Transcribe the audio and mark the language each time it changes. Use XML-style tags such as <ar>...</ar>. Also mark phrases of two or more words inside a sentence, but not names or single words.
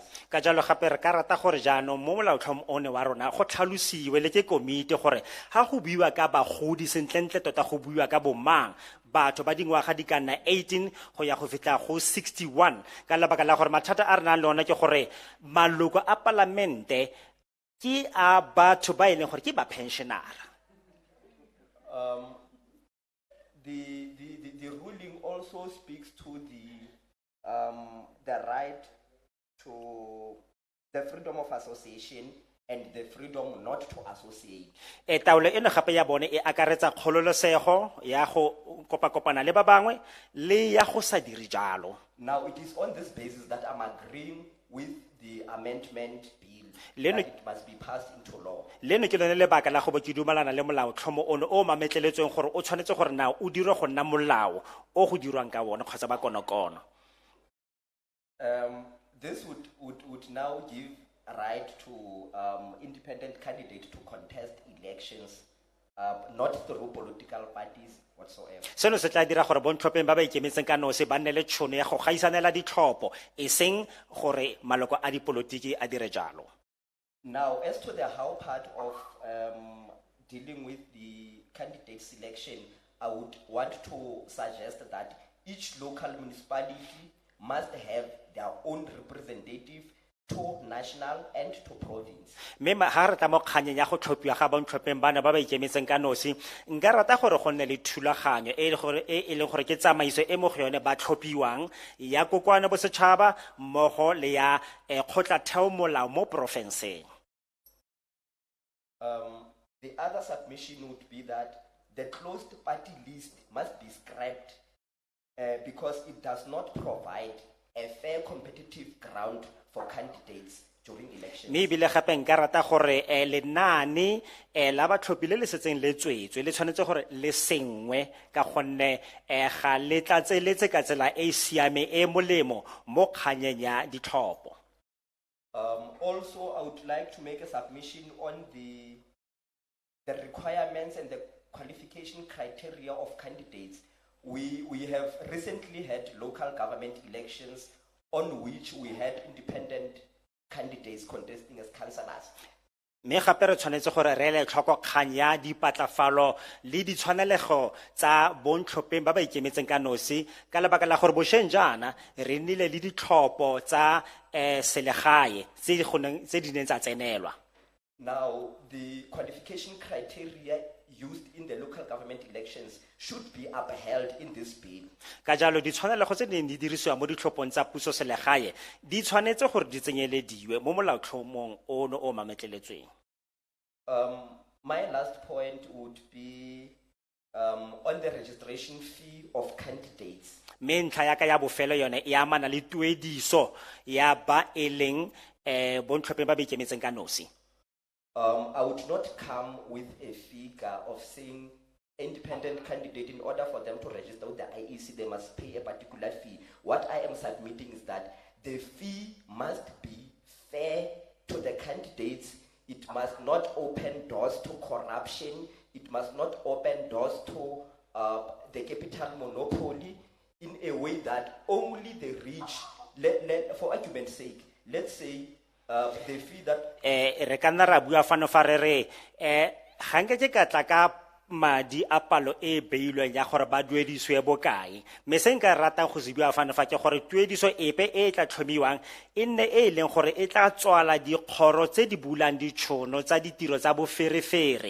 <tn>Ka jalo gape re ka rata gore jaanong mo molaotlhomo one wa rona go tlhalosiwe le ke komiti gore ha go buiwa ka bagodi sentlentle tota go buiwa ka bomang batho ba dingwaga di ka nna 18 go ya go fitla go 61 ka lebaka la gore mathata a re nang le ona ke gore maloko a parlamente ki a batho ba e leng gore ke ba pensionera.</tn> <en>The ruling also speaks to the right to the freedom of association and the freedom not to associate.</en> <tn>Taolo eno gape ya bone e akaretsa kgololosego ya go kopakopana le ba bangwe le ya go sa dire jalo.</tn> <en>Now, it is on this basis that I'm agreeing with the amendment bill,</en> <tn>Leno-</tn> <en>that it must be passed into law.</en> <tn>Leno ke lone lebaka la go bo ke dumalana le molaotlhomo ono o mametleletsweng gore o tshwanetse gore na o dirwe go nna molao o go dirwang ka bona kgotsa ba konokono.</tn> <en>This would now give a right to independent candidates to contest elections, not through political parties whatsoever.</en> <tn>Seno se tla dira gore bontlhopheng ba ba ikemetseng ka nosi ba nne le tšhono ya go gaisanela ditlhopho e seng gore maloko a dipolotiki a dire jalo.</tn> <en>Now, as to the how part of dealing with the candidate selection, I would want to suggest that each local municipality must have their own representative to national and to province.</en> <tn>Mme ha re tla mo kganyeng ya go tlhophiwa ga bontlhopheng bana ba ba ikemetseng ka nosi nka rata gore go nne le thulaganyo e leng gore ke tsamaiso e mo go yone ba tlhophiwang ya kokoano bosetšhaba mmogo le ya kgotlatheo molao mo porofenseng.</tn> <en>The other submission would be that the closed party list must be scrapped because it does not provide a fair competitive ground for candidates during elections.</en> <tn>Mme ebile gape nka rata gore lenaane la batlhophi le le setseng le tswetswe le tshwanetse gore le sengwe ka gonne ga le tlatseletse ka tsela e siame e molemo mo kganyeng ya ditlhopho.</tn> <en>Also, I would like to make a submission on the requirements and the qualification criteria of candidates. We have recently had local government elections on which we had independent candidates contesting as councillors.</en> <tn>Mme gape re tshwanetse gore re ele tlhoko kgang ya dipatlafalo le ditshwanelego tsa bontlhopheng ba ba ikemetseng ka nosi ka lebaka la gore bošeng jaana re nnile le ditlhopho tsa selegae tse di neng tsa tsenelwa.</tn> <en>Now, the qualification criteria used in the local government elections should be upheld in this bill.</en> <tn>Ka jalo ditshwanelego tse di neng di dirisiwa mo ditlhophong tsa puso selegae di tshwanetse gore di tsenyelediwe mo molaotlhomong ono o mametleletsweng.</tn> <en>My last point would be on the registration fee of candidates.</en> <tn>Me ntlha ya ka ya bofelo yone e amana le tuediso ya ba e leng bontlhopheng ba ba ikemetseng ka nosi.</tn> <en>I would not come with a figure of saying independent candidate, in order for them to register with the IEC, they must pay a particular fee. What I am submitting is that the fee must be fair to the candidates. It must not open doors to corruption. It must not open doors to the capital monopoly in a way that only the rich, for argument's sake, let's say the fee that</en> <tn>Re ka nna ra bua fano fa re re ga nke ke ka tla ka madi a palo e beilweng ya gore ba duediswe bokae, mme se nka ratang go se bua fano fa ke gore tuediso epe e tla tlhomiwang e nne e leng gore e tla tswala dikgoro tse di bulang ditšhono tsa ditiro tsa boferefere.</tn>